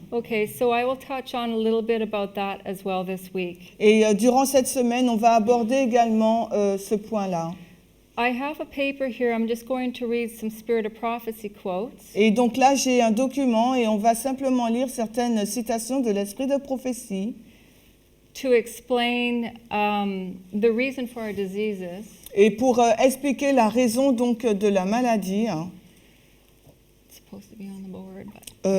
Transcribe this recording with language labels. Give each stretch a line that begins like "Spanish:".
English: Okay, so I will touch on a little bit about that as well this week.
French: Et durant cette semaine, on va aborder également ce point-là.
English: I have a paper here. I'm just going to read some Spirit of Prophecy quotes.
French: Et donc là, j'ai un document et on va simplement lire certaines citations de l'esprit de prophétie
English: To explain the reason for our diseases,
French: et pour expliquer la raison donc de la maladie.
English: it's supposed to be on the board, but